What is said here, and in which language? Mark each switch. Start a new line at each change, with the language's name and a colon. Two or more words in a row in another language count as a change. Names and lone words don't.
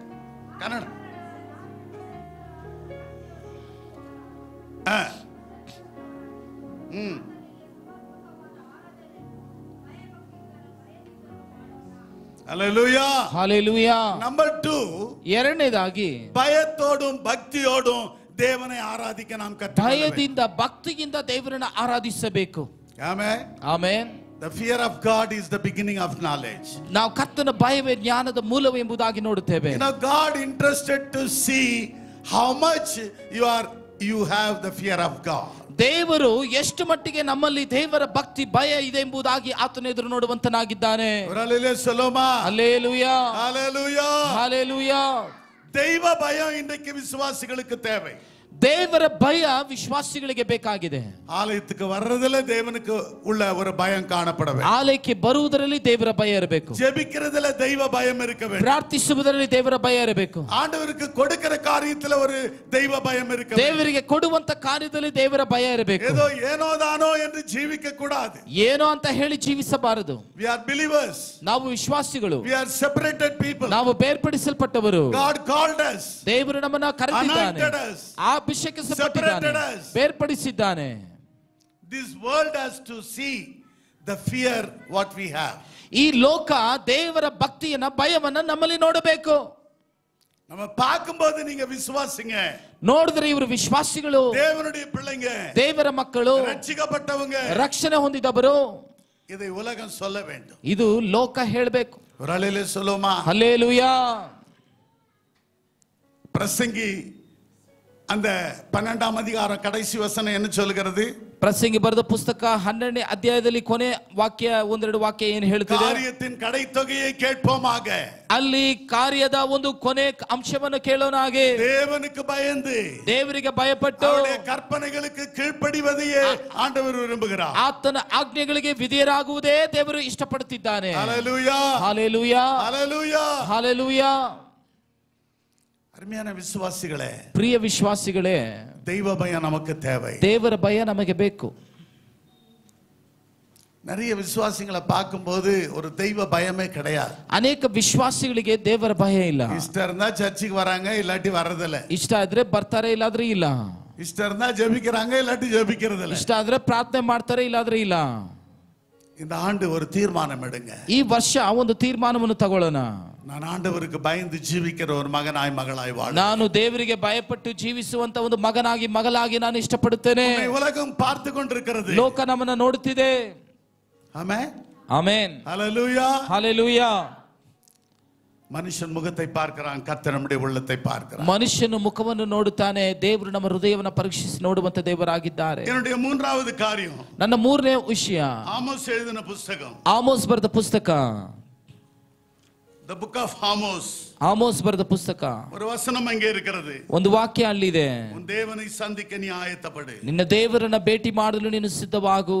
Tamil: கன்னடம். Hallelujah.
English: Hallelujah. Number 2,
Kannada: ಎರಡನೇದಾಗಿ
Tamil: பயத்தோடும் பக்தியோடும் தேவனை ஆராதிக்க நாம் கற்றுக்கொள்ள வேண்டும்.
Kannada: ಭಯದಿಂದ ಭಕ್ತಿಯಿಂದ ದೇವರನ್ನು ಆರಾಧಿಸಬೇಕು.
English: Amen.
Kannada: ಆಮೆನ್.
English: The fear of God is the beginning of knowledge.
Kannada: ನಾವು ಕರ್ತನ ಭಯವೇ ಜ್ಞಾನದ ಮೂಲವು ಎಂಬುದಾಗಿ ನೋಡುತ್ತೇವೆ.
English: You know, God interested to see how much you have the fear of God.
Kannada: ದೇವರು ಎಷ್ಟು ಮಟ್ಟಿಗೆ ನಮ್ಮಲ್ಲಿ ದೇವರ ಭಕ್ತಿ ಭಯ ಇದೆ ಎಂಬುದಾಗಿ ಆತನ ಎದುರು ನೋಡುವಂತನಾಗಿದ್ದಾನೆ.
English: Hallelujah.
Kannada: ಹಲ್ಲೆಲೂಯಾ.
English: Hallelujah.
Kannada: ಹಲ್ಲೆಲೂಯಾ.
Tamil: தெய்வ பயம் இன்றைக்கு விசுவாசிகளுக்கு தேவை.
Kannada: ದೇವರ ಭಯ ವಿಶ್ವಾಸಿಗಳಿಗೆ ಬೇಕಾಗಿದೆ.
Tamil: ஆலயத்துக்கு வர்றதுல தேவனுக்கு உள்ள ஒரு பயம் காணப்பட வேண்டும்.
Kannada: ಆಲಯಕ್ಕೆ ಬರುವುದರಲ್ಲಿ ದೇವರ ಭಯ ಇರಬೇಕು.
Tamil: ஜெபிக்கிறதுல தெய்வ பயம் இருக்க வேண்டும்.
Kannada: ಪ್ರಾರ್ಥಿಸುವುದರಲ್ಲಿ ದೇವರ ಭಯ ಇರಬೇಕು.
Tamil: ஆண்டவருக்கு கொடுக்கிற காரியத்துல ஒரு தெய்வ பயம் இருக்க வேண்டும்.
Kannada: ದೇವರಿಗೆ ಕೊಡುವಂತ ಕಾರ್ಯದಲ್ಲಿ ದೇವರ ಭಯ ಇರಬೇಕು.
Tamil: ஏதோ ஏனோதானோ என்று ஜீவிக்க கூடாது.
Kannada: ಏನೋ ಅಂತ ಹೇಳಿ ಜೀವಿಸಬಾರದು.
English: We are believers.
Kannada: ನಾವು ವಿಶ್ವಾಸಿಗಳು.
English: We are separated people.
Kannada: ನಾವು ಬೇರ್ಪಡಿಸಲ್ಪಟ್ಟವರು.
English: God called us.
Kannada: ದೇವರು ನಮ್ಮನ್ನು ಕರೆದಿದ್ದಾನೆ.
English: Anointed us.
Kannada: ಅಭಿಷೇಕಿಸಲ್ಪಟ್ಟಿದ್ದಾನೆ. ಬೇರ್ಪಡಿಸಿದ್ದಾನೆ.
English: This world has to see the fear what we have.
Kannada: ಈ ಲೋಕ ದೇವರ ಭಕ್ತಿಯನ್ನ ಭಯವನ್ನ ನಮ್ಮಲ್ಲಿ ನೋಡಬೇಕು.
Tamil: நம்ம பார்க்கும்போது நீங்க விசுவாசிங்க.
Kannada: ನೋಡಿದ್ರೆ ಇವರು ವಿಶ್ವಾಸಿಗಳು,
Tamil: தேவனுடைய பிள்ளைங்க,
Kannada: ದೇವರ ಮಕ್ಕಳು,
Tamil: ರಕ್ಷಿಸப்பட்டவங்க,
Kannada: ರಕ್ಷಣೆ ಹೊಂದಿದವರು.
Tamil: இதை உலகம் சொல்ல வேண்டும்.
Kannada: ಇದು ಲೋಕ ಹೇಳಬೇಕು.
Tamil: ஒரு அலையிலே சொல்லுமா? ஹல்லேலூயா. பிரசங்கி அந்த 12ஆம் அதிகாரம் கடைசி வசனம் என்ன சொல்கிறது?
Kannada: ಪ್ರಸಂಗಿ ಬರೆದ ಪುಸ್ತಕ 12ನೇ ಅಧ್ಯಾಯದಲ್ಲಿ ಕೊನೆ ವಾಕ್ಯ ಒಂದೆರಡು ವಾಕ್ಯ ಏನು ಹೇಳ್ತಿದೆ?
Tamil: ಕಾರ್ಯத்தின் கடைத்தொகையை கேட்போமாக.
Kannada: ಅಲ್ಲಿ ಕಾರ್ಯದ ಒಂದು ಕೊನೆ ಅಂಶವನ್ನು ಕೇಳೋಣಾಗೆ.
Tamil: தேவனுக்கு பயந்து,
Kannada: ದೇವರಿಗೆ ಭಯಪಟ್ಟು,
Tamil: அவர் கற்பனைகளுக்கு கீழ்ப்படிவதே ஆண்டவர் விரும்புகிறார்.
Kannada: ಆತನ ಆಜ್ಞೆಗಳಿಗೆ ವಿಧೇಯರಾಗುವುದೇ ದೇವರು ಇಷ್ಟಪಡುತ್ತಿದ್ದಾನೆ.
Tamil: ஹல்லேலூயா, ஹல்லேலூயா, ஹல்லேலூயா, ஹல்லேலூயா. அருமையான விசுவாசிகளே,
Kannada: ಪ್ರಿಯ ವಿಶ್ವಾಸಿಗಳೇ,
Tamil: தெய்வ பயம் நமக்கு தேவை.
Kannada: ದೇವರ ಭಯ ನಮಗೆ ಬೇಕು.
Tamil: நிறைய விசுவாசிகளை பார்க்கும்போது ஒரு தெய்வ பயமே கிடையாது.
Kannada: ಅನೇಕ ವಿಶ್ವಾಸಿಗಳಿಗೆ ದೇವರ ಭಯ ಇಲ್ಲ.
Tamil: ಇಷ್ಟ இருந்தா சர்ச்சுக்கு வராங்க, இல்லாட்டி வர்றதில்ல.
Kannada: ಇಷ್ಟ ಆದ್ರೆ ಬರ್ತಾರೆ, ಇಲ್ಲಾದ್ರೆ ಇಲ್ಲ.
Tamil: ಇಷ್ಟ இருந்தா ஜெபிக்கிறாங்க, இல்லாட்டி ஜெபிக்கிறதில்ல.
Kannada: ಇಷ್ಟ ಆದ್ರೆ ಪ್ರಾರ್ಥನೆ ಮಾಡ್ತಾರೆ, ಇಲ್ಲಾದ್ರೆ ಇಲ್ಲ.
Tamil: இந்த ஆண்டு ஒரு தீர்மானம் எடுங்க.
Kannada: ಈ ವರ್ಷ ಒಂದು ತೀರ್ಮಾನವನ್ನು ತಗೊಳ್ಳೋಣ.
Tamil: நான் ஆண்டவருக்கு பயந்து ஜீவிக்கிற ஒரு மகனாய் மகளாய் வாழ.
Kannada: ನಾನು ದೇವರಿಗೆ ಭಯಪಟ್ಟು ಜೀವಿಸುವಂತ ಒಂದು ಮಗನಾಗಿ ಮಗಳಾಗಿ ನಾನು ಇಷ್ಟಪಡುತ್ತೇನೆ.
Tamil: உலகம் பார்த்து கொண்டிருக்கிறது.
Kannada: ಲೋಕ ನಮ್ಮನ್ನ ನೋಡುತ್ತಿದೆ.
Tamil: ஆமென்,
Kannada: ಆಮೆನ್,
Tamil: ஹல்லேலூயா,
Kannada: ಹಲ್ಲೇಲೂಯಾ.
Tamil: மனுஷன் முகத்தை பார்க்கிறான், கர்த்தர் நம்முடைய உள்ளத்தை பார்க்கிறார்.
Kannada: ಮನುಷ್ಯನು ಮುಖವನ್ನು ನೋಡುತ್ತಾನೆ, ದೇವರು ನಮ್ಮ ಹೃದಯವನ್ನು ಪರೀಕ್ಷಿಸಿ ನೋಡುವಂತ ದೇವರಾಗಿದ್ದಾರೆ.
Tamil: என்னுடைய மூன்றாவது காரியம்,
Kannada: ನನ್ನ ಮೂರನೇ ವಿಷಯ,
Tamil: ஆமோஸ் எழுதின புத்தகம்.
Kannada: ಆಮೋಸ್ ಬರೆದ ಪುಸ್ತಕ,
English: The book of Amos.
Kannada: ಆಮೋಸ್ ಬರೆದ ಪುಸ್ತಕ.
Tamil: ஒரு வசனம் அங்கே இருக்கிறது.
Kannada: ಒಂದು ವಾಕ್ಯ ಅಲ್ಲಿದೆ.
Tamil: உன் தேவனை சந்திக்க நீ ஆயத்தப்படு.
Kannada: ನಿನ್ನ ದೇವರನ್ನ ಭೇಟಿ ಮಾಡಲು ನೀನು ಸಿದ್ಧವಾಗು.